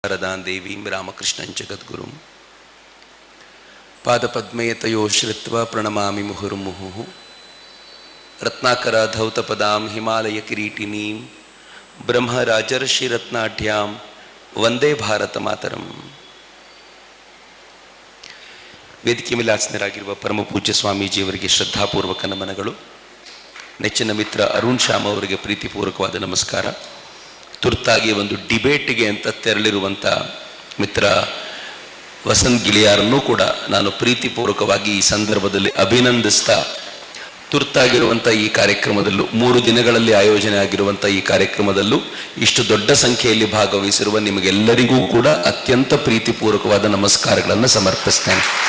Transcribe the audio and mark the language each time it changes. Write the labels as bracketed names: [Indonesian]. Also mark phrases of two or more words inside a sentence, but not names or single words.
[Sanskrit] शारदां देवीं रामकृष्णं जगद्गुरुं पादपद्मे तयो श्रुत्वा प्रणमामि मुहुर्मुहुः रत्नाकराधौतपदां हिमालयकिरीटिनीं ब्रह्मराजर्षिरत्नाढ्यां ವಂದೇ ಭಾರತ ಮಾತರಂ. [Kannada] ವೇದಿಕೆ ಮೇಲೆ ಆಸೀನರಾಗಿರುವ ಪರಮ ಪೂಜ್ಯ ಸ್ವಾಮೀಜಿಯವರಿಗೆ ಶ್ರದ್ಧಾಪೂರ್ವಕ ನಮನಗಳು. ನೆಚ್ಚಿನ ಮಿತ್ರ ಅರುಣ್ ಶ್ಯಾಮ್ ಅವರಿಗೆ ಪ್ರೀತಿಪೂರ್ವಕವಾದ ನಮಸ್ಕಾರ. ತುರ್ತಾಗಿ ಒಂದು ಡಿಬೇಟ್ಗೆ ಅಂತ ತೆರಳಿರುವಂಥ ಮಿತ್ರ ವಸಂತ್ ಗಿಳಿಯಾರನ್ನೂ ಕೂಡ ನಾನು ಪ್ರೀತಿಪೂರ್ವಕವಾಗಿ ಈ ಸಂದರ್ಭದಲ್ಲಿ ಅಭಿನಂದಿಸ್ತಾ, ತುರ್ತಾಗಿರುವಂಥ ಈ ಕಾರ್ಯಕ್ರಮದಲ್ಲೂ 3 ದಿನಗಳಲ್ಲಿ ಆಯೋಜನೆ ಆಗಿರುವಂಥ ಈ ಕಾರ್ಯಕ್ರಮದಲ್ಲೂ ಇಷ್ಟು ದೊಡ್ಡ ಸಂಖ್ಯೆಯಲ್ಲಿ ಭಾಗವಹಿಸಿರುವ ನಿಮಗೆಲ್ಲರಿಗೂ ಕೂಡ ಅತ್ಯಂತ ಪ್ರೀತಿಪೂರ್ವಕವಾದ ನಮಸ್ಕಾರಗಳನ್ನು ಸಮರ್ಪಿಸ್ತೇನೆ.